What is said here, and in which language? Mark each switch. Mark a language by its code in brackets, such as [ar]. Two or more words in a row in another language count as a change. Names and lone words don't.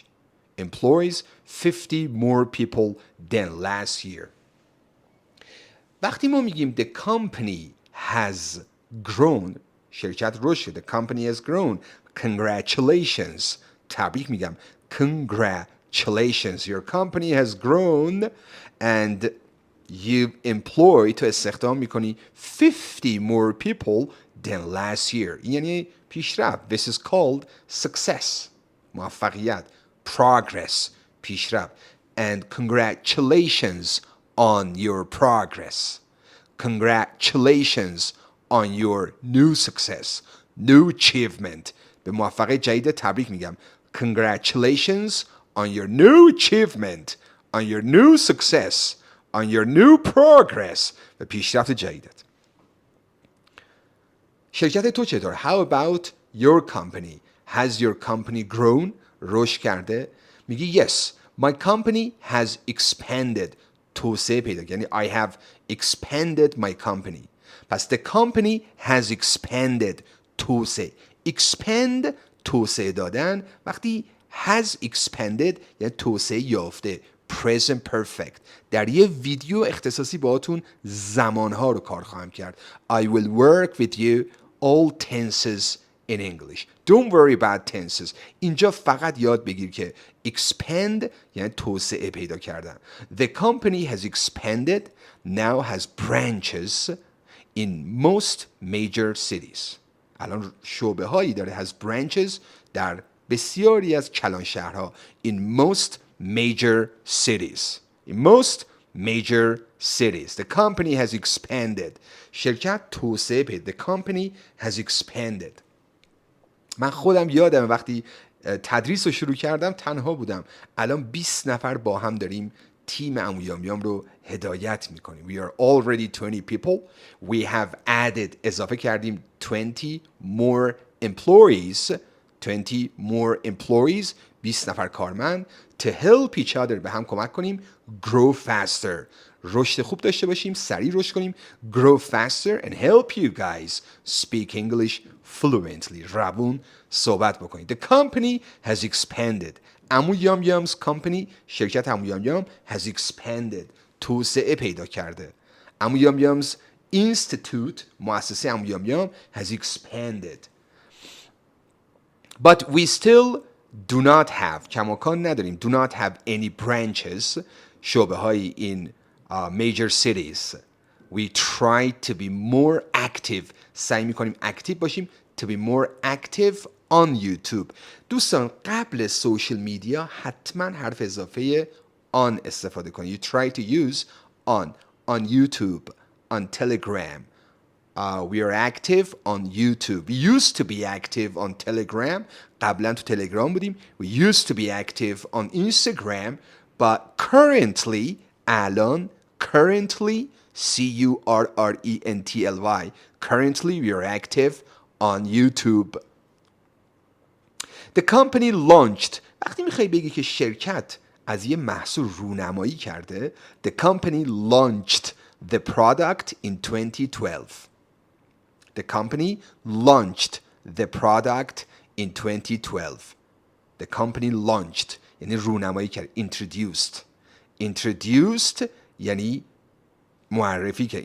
[en] Employs 50 more people than last year. [fa] وقتی ما میگیم [en] the company has grown [fa] شرکت رشد شده. [en] The company has grown. Congratulations. [fa] تبریک میگم. [en] Congratulations. Your company has grown and you employ [fa] تو استخدام میکنی [en] 50 more people than last year. [fa] یعنی پیشرفت. [en] This is called success. [fa] موفقیت. Progress. پیشرفت. [en] And congratulations on your progress. Congratulations on your new success. New achievement. [fa] به موفقیت جدید تبریک میگم. [en] Congratulations on your new achievement. On your new success. On your new progress. [fa] و پیشرفت جدیدت. شرکت تو چطور؟ [en] How about your company? Has your company grown? [fa] رشد کرده؟ میگی yes. [en] My company has expanded. [fa] توسعه پیدا یعنی [en] I have expanded my company. پس the company has expanded. [fa] توسعه. Expand توسعه دادن. وقتی [en] has expanded [fa] یعنی توسعه یافته. [en] Present perfect. [fa] در یه ویدیو اختصاصی باهاتون زمانها رو کار خواهم کرد. [en] I will work with you all tenses in English. Don't worry about tenses. [fa] اینجا فقط یاد بگیر که expand یعنی توسعه پیدا کردن. [en] The company has expanded, now has branches in most major cities. [fa] الان شعبه هایی داره [en] has branches [fa] در بسیاری از کلان شهرها [en] in most major cities. In most major cities. The company has expanded. [fa] شرکت توسعه پیدا. [en] The company has expanded. [fa] من خودم یادم وقتی تدریس رو شروع کردم تنها بودم. الان 20 نفر با هم داریم تیم عمویامیام رو هدایت میکنیم. [en] We are already 20 people. We have added [fa] اضافه کردیم [en] 20 more employees. 20 more employees [fa] 20 نفر کارمند [en] to help each other [fa] به هم کمک کنیم [en] grow faster [fa] رشد خوب داشته باشیم سریع رشد کنیم [en] grow faster and help you guys speak English fluently [fa] روون صحبت بکنید. [en] The company has expanded. [fa] عمو یام یام's company شرکت عمو یام یام [en] has expanded [fa] توسعه پیدا کرده. [en] عمو یام یام's institute مؤسسه عمو یام یام has expanded. But we still do not have [fa] کماکان نداریم [en] do not have any branches [fa] شعبه هایی [en] in major cities. We try to be more active [fa] سعی میکنیم اکتیو باشیم [en] to be more active on YouTube. [fa] دوستان قبل سوشل میدیا حتما حرف اضافه on استفاده کنید. [en] You try to use on YouTube, on Telegram. We are active on YouTube. We used to be active on Telegram. [fa] قبلا تو تلگرام بودیم. [en] We used to be active on Instagram. But currently, الان, currently, currently, currently we are active on YouTube. The company launched. [fa] وقتی میخوای بگی که شرکت از یه محصول رونمایی کرده, [en] the company launched the product in 2012. The company launched the product in 2012. The company launched [fa] یعنی رونمایی کرد. Introduced یعنی معرفی کرد.